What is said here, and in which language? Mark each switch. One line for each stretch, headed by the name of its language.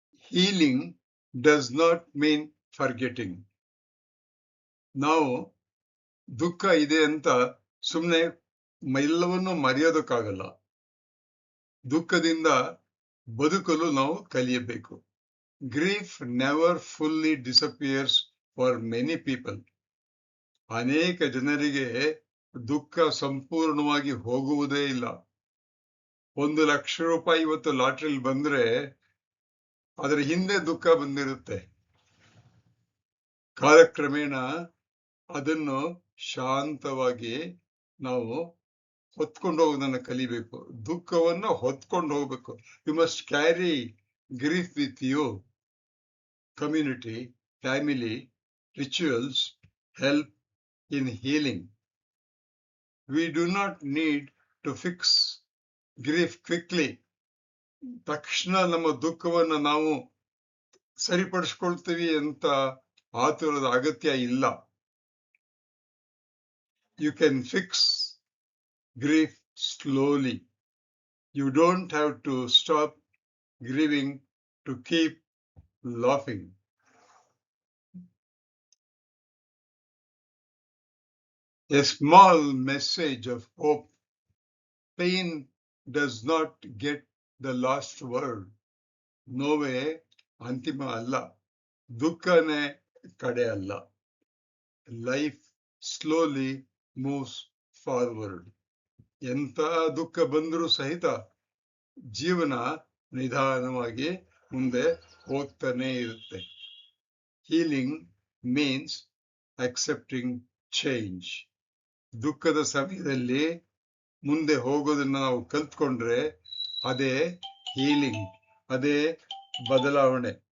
English: Healing does not mean forgetting.
Kannada: ನಾವು ದುಃಖ ಇದೆ ಅಂತ ಸುಮ್ಮನೆ ಎಲ್ಲವನ್ನೂ ಮರೆಯೋದಕ್ಕಾಗಲ್ಲ. ದುಃಖದಿಂದ ಬದುಕಲು ನಾವು ಕಲಿಯಬೇಕು.
English: Grief never fully disappears for many people.
Kannada: ಅನೇಕ ಜನರಿಗೆ ದುಃಖ ಸಂಪೂರ್ಣವಾಗಿ ಹೋಗುವುದೇ ಇಲ್ಲ. 1 ಲಕ್ಷ ರೂಪಾಯಿ ಇವತ್ತು ಲಾಟ್ರಿಲಿ ಬಂದ್ರೆ ಅದರ ಹಿಂದೆ ದುಃಖ ಬಂದಿರುತ್ತೆ. ಕಾಲಕ್ರಮೇಣ ಅದನ್ನು ಶಾಂತವಾಗಿ ನಾವು ಹೊತ್ಕೊಂಡು ಹೋಗೋದನ್ನ ಕಲಿಬೇಕು. ದುಃಖವನ್ನು ಹೊತ್ಕೊಂಡು ಹೋಗ್ಬೇಕು.
English: You must carry grief with you. Community, family, rituals help in healing. We do not need to fix grief quickly.
Kannada: ತಕ್ಷಣ ನಮ್ಮ ದುಃಖವನ್ನು ನಾವು ಸರಿಪಡಿಸ್ಕೊಳ್ತೀವಿ ಅಂತ ಆತುರದ ಅಗತ್ಯ ಇಲ್ಲ.
English: You can fix grief slowly. You don't have to stop grieving to keep laughing. A small message of hope. Pain does not get the last word.
Kannada: ನೋವೇ ಅಂತಿಮ ಅಲ್ಲ. ದುಃಖನೇ ಕಡೆ ಅಲ್ಲ.
English: Life slowly moves forward.
Kannada: ಎಂತ ದುಃಖ ಬಂದರೂ ಸಹಿತ ಜೀವನ ನಿಧಾನವಾಗಿ ಮುಂದೆ ಹೋಗ್ತಾನೆ ಇರುತ್ತೆ.
English: Healing means accepting change.
Kannada: ದುಃಖದ ಸಮಯದಲ್ಲಿ ಮುಂದೆ ಹೋಗೋದನ್ನ ನಾವು ಕಲ್ತ್ಕೊಂಡ್ರೆ ಅದೇ ಹೀಲಿಂಗ್, ಅದೇ ಬದಲಾವಣೆ.